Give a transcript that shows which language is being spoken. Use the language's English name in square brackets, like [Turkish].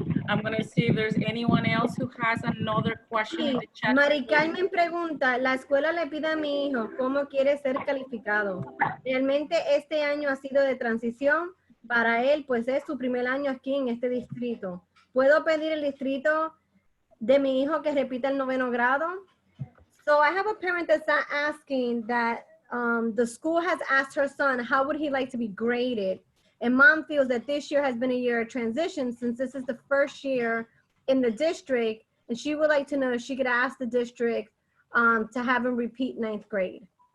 [English] I'm going to see if there's anyone else who has another question in the chat. [Spanish] Mari Carmen pregunta, la escuela le pide a mi hijo cómo quiere ser calificado. Realmente este año ha sido de transición para él, pues es su primer año aquí en este distrito. ¿Puedo pedir el distrito de mi hijo que repita el 9º grado? [English] So I have a parent that's asking that the school has asked her son, how would he like to be graded? And mom feels that this year has been a year of transition since this is the first year in the district. And she would like to know if she could ask the district to have him repeat 9th grade.